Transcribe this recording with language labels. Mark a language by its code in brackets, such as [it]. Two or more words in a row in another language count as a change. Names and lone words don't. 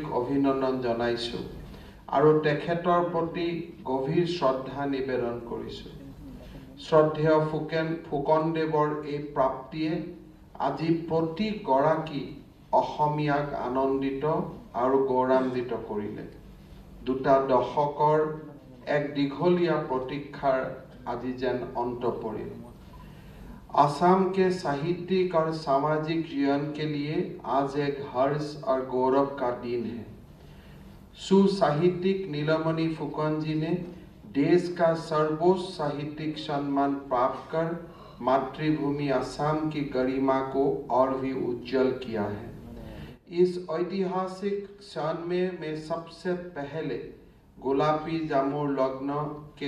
[as] অভিনন্দন জনাইছোঁ আৰু তেখেতৰ প্ৰতি গভীৰ শ্ৰদ্ধা নিবেদন কৰিছোঁ শ্ৰদ্ধেয় ফুকন দেৱৰ এই প্ৰাপ্তিয়ে আজি প্ৰতিগৰাকী অসমীয়াক আনন্দিত আৰু গৌৰৱান্বিত কৰিলে দুটা দশকৰ এক দীঘলীয়া প্ৰতীক্ষাৰ আজি যেন অন্ত পৰিল [hi] असम के साहित्यिक और सामाजिक जीवन के लिए आज एक हर्ष और गौरव का दिन है सुसाहित्यिक नीलमणि फुकन जी ने देश का सर्वोच्च साहित्यिक सम्मान प्राप्त कर मातृभूमि असम की गरिमा को और भी उज्जवल किया है इस ऐतिहासिक क्षण में मैं सबसे पहले गुलाबी जामुर लग्न के